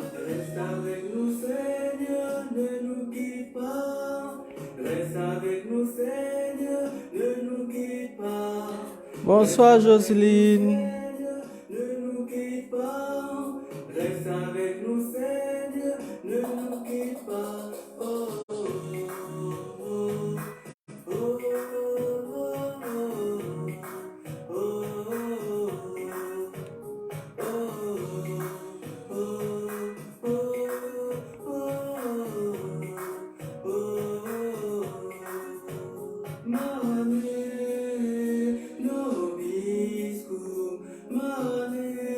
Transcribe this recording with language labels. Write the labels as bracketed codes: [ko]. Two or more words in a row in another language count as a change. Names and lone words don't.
[fr] Reste avec nous, Seigneur, ne nous quitte pas. Reste avec nous, Seigneur, ne nous quitte pas. Bonsoir Jocelyne. Seigneur, ne nous quitte pas. Reste avec nous, Seigneur, ne nous quitte pas. Oh, oh, oh, oh, oh, [la] oh, Mane, nobiscum, mane,